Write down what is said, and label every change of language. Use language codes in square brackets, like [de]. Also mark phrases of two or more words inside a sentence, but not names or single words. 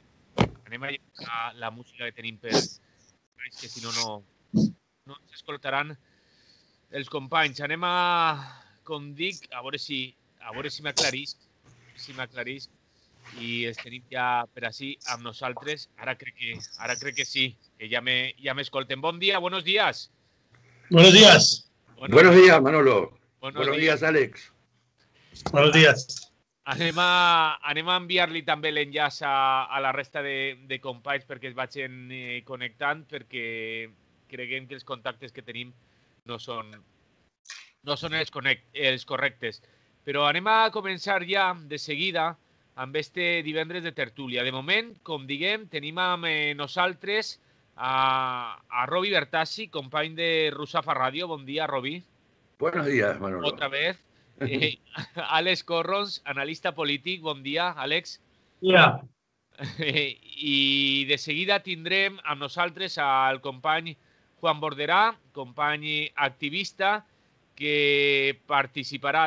[ca] Anem a llevar la música que tenim per... que si no, no ens escoltaran els companys. Anem a, com dic, a veure si m'aclarisc, i els tenim ja per així amb nosaltres. Ara crec que sí, que ja m'escolten. Bon dia, [es] buenos días. Buenos días. Buenos días, Manolo. Buenos días, Àlex. Buenos días. [ca] Anem a enviar-li també l'enllaç a la resta de companys perquè es vagin connectant, perquè creguem que els contactes que tenim no són els correctes. Però anem a començar ja de seguida amb este divendres de tertúlia. De moment, com diguem, tenim amb nosaltres a Robi Bertassi, company de Rusafa Ràdio. Bon dia, Robi. [es] Buenos días, Manolo. Otra vez. [ca] Àlex Corrons, analista polític. Bon dia, Àlex. Ja. I de seguida tindrem amb nosaltres al company Juan Borderà, company activista, que participarà